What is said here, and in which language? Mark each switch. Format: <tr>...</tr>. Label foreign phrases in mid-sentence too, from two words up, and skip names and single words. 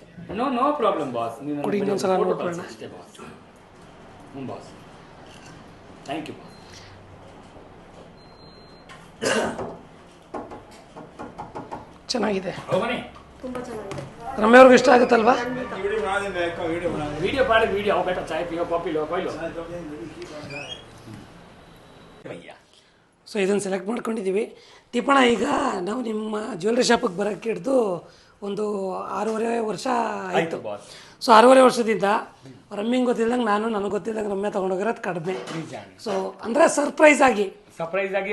<en>No problem boss.</en> <kn>ಕೊಡಿ, ಇನ್ನೊಂದ್ಸಲ ನೋಡ್ಕೊಳ್ಳೋಣ.</kn> <en>Boss, thank you boss.</en> <kn>ಚೆನ್ನಾಗಿದೆ. ತುಂಬಾ ಚೆನ್ನಾಗಿದೆ. ರಮ್ಯ ಅವ್ರಿಗೆ ಇಷ್ಟ ಆಗುತ್ತಲ್ವಾ?</kn> <hi>वीडियो पाड़े वीडियो आओ बेटा चाय पियो कॉफी लो कोई लो भैया</hi> <kn>ಸೊ ಇದನ್ನು ಸೆಲೆಕ್ಟ್ ಮಾಡ್ಕೊಂಡಿದ್ದೀವಿ. ದೀಪಣ್ಣ, ಈಗ ನಾವು ನಿಮ್ಮ</kn> <en>jewellery shopige</en> <kn>ಬರೋಕ್ಕೆ ಹಿಡಿದು ಒಂದು 6.5 ವರ್ಷ ಆಯಿತು. ಸೊ 6.5 ವರ್ಷದಿಂದ ರಮ್ಮಿಂಗ್ ಗೊತ್ತಿಲ್ಲದಂಗೆ ನನಗೆ ಗೊತ್ತಿಲ್ಲದಂಗೆ ರಮ್ಯ ತೊಗೊಂಡೋಗಿರೋದು ಕಡಿಮೆ. ಸೊ ಅಂದರೆ ಸರ್ಪ್ರೈಸ್ ಆಗಿ</kn>